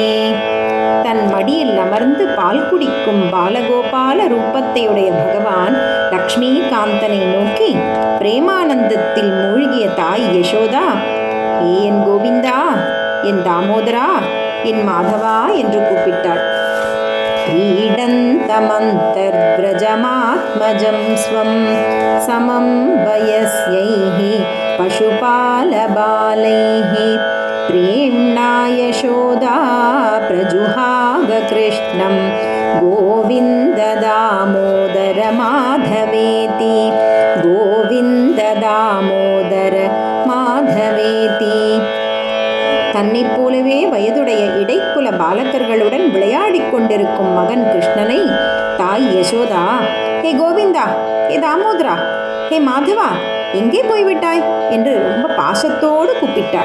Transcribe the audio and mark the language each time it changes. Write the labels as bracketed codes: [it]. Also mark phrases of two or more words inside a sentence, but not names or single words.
[ta] தன் மடியில் அமர்ந்து பால் குடிக்கும் பாலகோபால ரூபத்தையுடைய பகவான் லக்ஷ்மிகாந்தனை நோக்கி பிரேமானந்தத்தில் மூழ்கிய தாய் யசோதா, என் கோவிந்தா, என் தாமோதரா, என் மாதவா என்று கூப்பிட்டாள். [sa] क्रीडन्तमन्तर्व्रजमात्मजं स्वं समं वयस्यैः पशुपालबालैः प्रेम्णा यशोदा प्रजुहाव कृष्णं गोविन्द दामोदर माधवेति गोविन्द दामोदर माधवेति. [ta] தன்னைப் போலவே வயதுடைய இடைக்குல பாலகர்களுடன் விளையாடிக் கொண்டிருக்கும் மகன் கிருஷ்ணனை தாய் யசோதா, ஹே கோவிந்தா, ஹே தாமோதரா, ஹே மாதவா, எங்கே போய்விட்டாய் என்று ரொம்ப பாசத்தோடு கூப்பிட்டாள்.